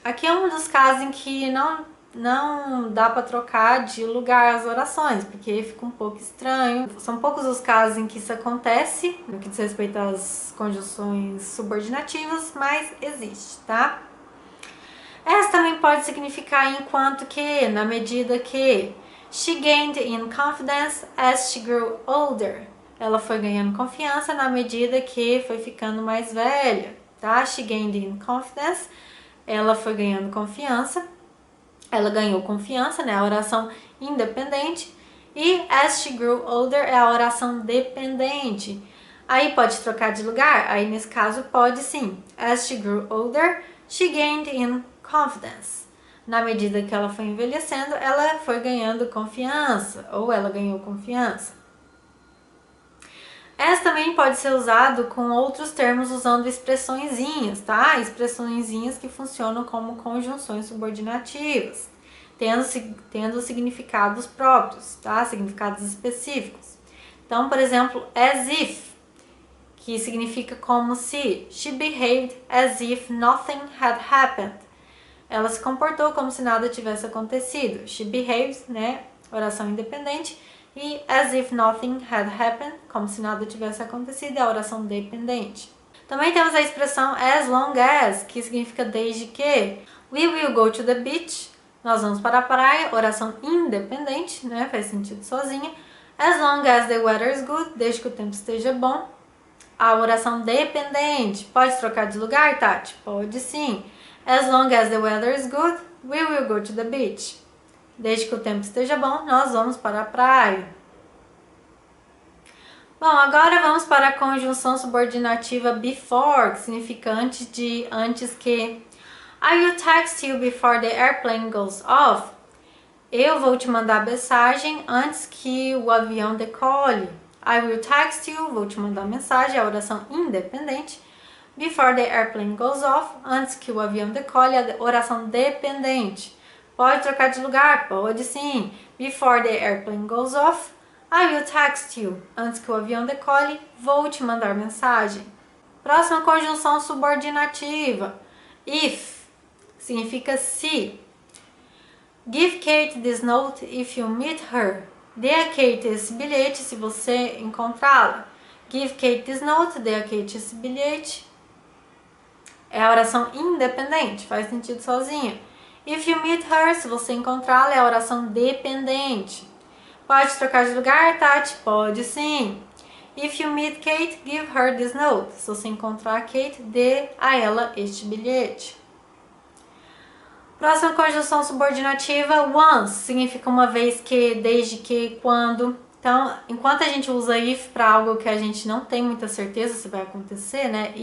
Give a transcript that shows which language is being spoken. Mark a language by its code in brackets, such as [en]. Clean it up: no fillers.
[pt] Aqui é um dos casos em que não dá para trocar de lugar as orações, porque fica um pouco estranho. São poucos os casos em que isso acontece, no que diz respeito às conjunções subordinativas, mas existe, tá? Essa também pode significar enquanto que, na medida que. [en] She gained in confidence as she grew older. [pt] Ela foi ganhando confiança na medida que foi ficando mais velha, tá? [en] She gained in confidence. [pt] Ela foi ganhando confiança. Ela ganhou confiança, né? A oração independente. E [en] as she grew older [pt] é a oração dependente. Aí pode trocar de lugar? Aí nesse caso pode sim. [en] As she grew older, she gained in confidence. [pt] Na medida que ela foi envelhecendo, ela foi ganhando confiança, ou ela ganhou confiança. Essa também pode ser usado com outros termos usando expressõezinhas, tá? Expressõezinhas que funcionam como conjunções subordinativas, tendo significados próprios, tá? Significados específicos. Então, por exemplo, as if, que significa como se. [en] She behaved as if nothing had happened. [pt] Ela se comportou como se nada tivesse acontecido. She behaves, né? Oração independente. E [en] as if nothing had happened, [pt] como se nada tivesse acontecido, é a oração dependente. Também temos a expressão as long as, que significa desde que. [en] We will go to the beach. [pt] Nós vamos para a praia, oração independente, né? Faz sentido sozinha. [en] As long as the weather is good, [pt] desde que o tempo esteja bom. A oração dependente. Pode trocar de lugar, Tati? Pode sim. [en] As long as the weather is good, we will go to the beach. [pt] Desde que o tempo esteja bom, nós vamos para a praia. Bom, agora vamos para a conjunção subordinativa before, que significa antes de, antes que. [en] I will text you before the airplane goes off. [pt] Eu vou te mandar mensagem antes que o avião decole. [en] I will text you, [pt] vou te mandar mensagem, é a oração independente. [en] Before the airplane goes off, [pt] antes que o avião decole, a oração dependente. Pode trocar de lugar? Pode sim. [en] Before the airplane goes off, I will text you. [pt] Antes que o avião decole, vou te mandar mensagem. Próxima conjunção subordinativa. If, significa se. [en] Give Kate this note if you meet her. [pt] Dê a Kate esse bilhete se você encontrá-la. [en] Give Kate this note, [pt] dê a Kate esse bilhete. É a oração independente, faz sentido sozinha. [en] If you meet her, [pt] se você encontrá-la, é a oração dependente. Pode trocar de lugar, Tati? Pode sim. [en] If you meet Kate, give her this note. [pt] Se você encontrar a Kate, dê a ela este bilhete. Próxima conjunção subordinativa, once, significa uma vez que, desde que, quando. Então, enquanto a gente usa if para algo que a gente não tem muita certeza se vai acontecer, né?